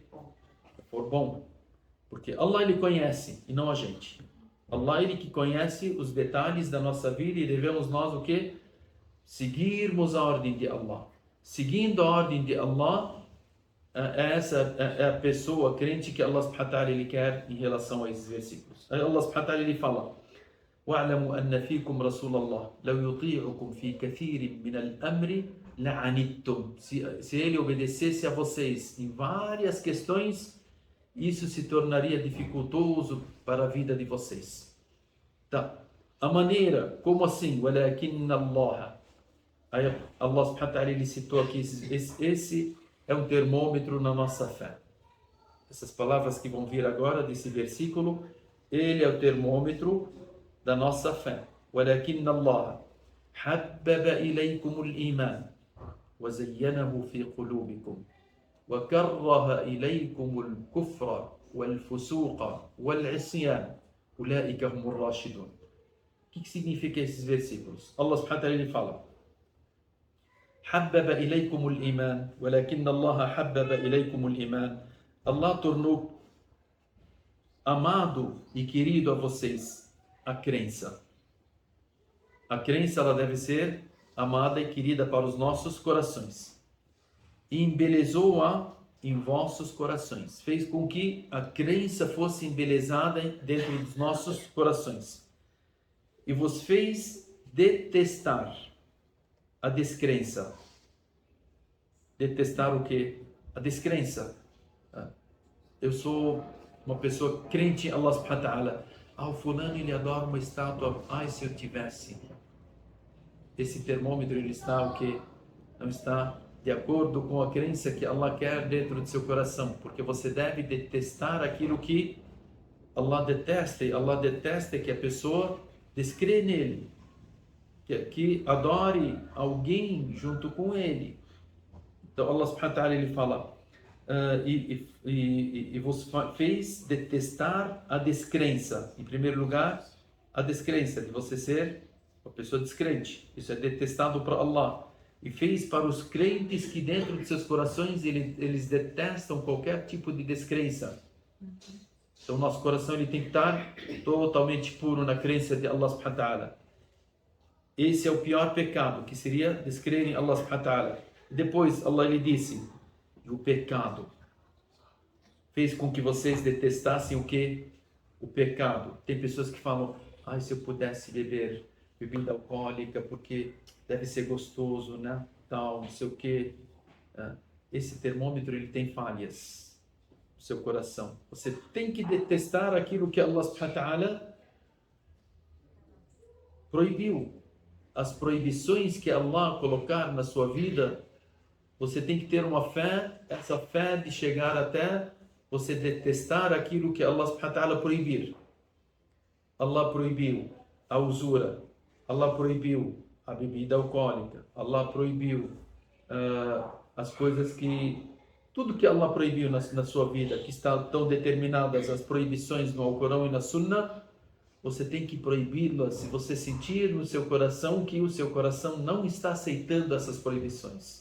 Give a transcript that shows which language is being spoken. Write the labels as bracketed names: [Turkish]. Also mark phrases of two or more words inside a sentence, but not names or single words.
[Portuguese] For bom. Porque Allah ele conhece e não a gente. Allah ele que conhece os detalhes da nossa vida e devemos nós o que? Seguirmos a ordem de Allah. Seguindo a ordem de Allah, essa é a pessoa crente que [Arabic] الله سبحانه وتعالى [Portuguese] ele quer em relação a esses versículos. [Arabic] الله سبحانه وتعالى [Portuguese] ele fala: [Arabic] وَاعْلَمُوا أَنَّ فِيكُمْ رَسُولَ اللَّهِ لَوْ يُطِيعُكُمْ فِي كَثِيرٍ مِنَ الْأَمْرِ لَعَنِتُّمْ. [Portuguese] Se ele obedecesse a vocês em várias questões, isso se tornaria dificultoso para a vida de vocês. Tá. A maneira, como assim? [Arabic] وَلَكِنَّ اللَّهَ. [Portuguese] Aí [Arabic] الله سبحانه وتعالى [Portuguese] ele citou aqui, esse é um termômetro na nossa fé. Essas palavras que vão vir agora desse versículo, ele é o termômetro da nossa fé. [Arabic] وَلَكِنَّ اللَّهَ حَبَّبَ إِلَيْكُمُ الْإِيمَانَ وَزَيَّنَهُ فِي قُلُوبِكُمْ وَكَرَّهَ إِلَيْكُمُ الْكُفْرَ وَالْفُسُوقَ وَالْعِصْيَانَ أُولَئِكَ هُمُ الرَّاشِدُونَ. [Portuguese] O que significa esses versículos? [Arabic] الله سبحانه وتعالى [Portuguese] ele fala: [Arabic] حَبَّبَ إِلَيْكُمُ الْإِيمَانَ وَلَكِنَّ اللَّهَ حَبَّبَ إِلَيْكُمُ الْإِيمَانَ. [Portuguese] Allah tornou amado e querido a vocês a crença. A crença ela deve ser amada e querida para os nossos corações. E embelezou-a em vossos corações. Fez com que a crença fosse embelezada dentro dos nossos corações. E vos fez detestar a descrença. Detestar o quê? A descrença. Eu sou uma pessoa crente em [Arabic] الله سبحانه وتعالى. [Portuguese] O fulano ele adora uma estátua. Ai, se eu tivesse. Esse termômetro ele está o quê? Não está de acordo com a crença que Allah quer dentro de seu coração. Porque você deve detestar aquilo que Allah detesta. E Allah detesta que a pessoa descrê nele. Que adore alguém junto com ele. Então [Arabic] الله سبحانه وتعالى [Portuguese] ele fala: e vos fez detestar a descrença. Em primeiro lugar, a descrença de você ser uma pessoa descrente. Isso é detestado para Allah. E fez para os crentes que dentro de seus corações eles detestam qualquer tipo de descrença. Então nosso coração ele tem que estar totalmente puro na crença de [Arabic] الله سبحانه وتعالى. [Portuguese] Esse é o pior pecado, que seria descrer em [Arabic] الله سبحانه وتعالى. [Portuguese] Depois Allah lhe disse: o pecado fez com que vocês detestassem o que? O pecado. Tem pessoas que falam: ai, se eu pudesse beber bebida alcoólica, porque deve ser gostoso, né? Tal, não sei o que. Esse termômetro ele tem falhas no seu coração. Você tem que detestar aquilo que [Arabic] الله سبحانه وتعالى [Portuguese] proibiu. As proibições que Allah colocar na sua vida, você tem que ter uma fé, essa fé de chegar até você detestar aquilo que [Arabic] الله سبحانه وتعالى [Portuguese] proibir. Allah proibiu a usura, Allah proibiu a bebida alcoólica, Allah proibiu as coisas que... Tudo que Allah proibiu na sua vida, que estão determinadas as proibições no Alcorão e na Sunnah, você tem que proibi-las se você sentir no seu coração que o seu coração não está aceitando essas proibições.